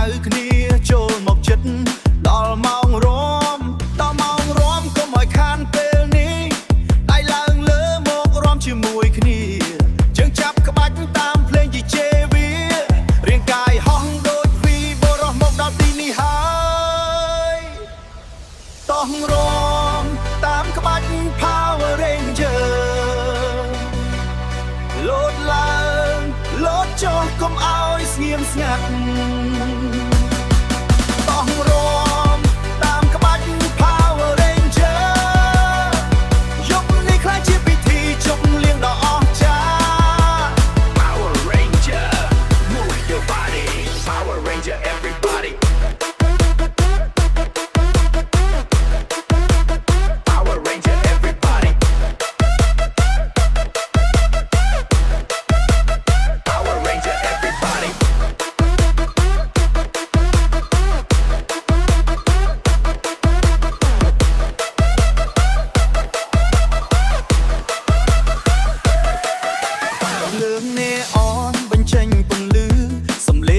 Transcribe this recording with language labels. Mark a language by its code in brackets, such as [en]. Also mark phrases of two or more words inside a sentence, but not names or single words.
[km] គ្នាចូលមកចិត្តដល់ម៉ោងរំកុំឲ្យខានពេលនេះដៃឡើងលើមករំជាមួយគ្នាជើងចាប់ក្បាច់តាមភ្លេងជីជេវារាងកាយហោះដូចវីបរោះមកដល់ទីនេះហើយតោះរំតាមក្បាច់ Power Ranger លោតឡើងលោតចុះកុំឲ្យស្ងៀមស្ងាត់ តោះរំតាមក្បាច់ [en] Power Ranger យប់នេះខ្លាចជាពិធីជប់លៀងដ៏អស្ចារ្យ Power Ranger move your body Power Ranger everybody Power Ranger everybody Power Ranger everybody [km] លើងនេអនបញ្ចេញពន្លឺសំឡេ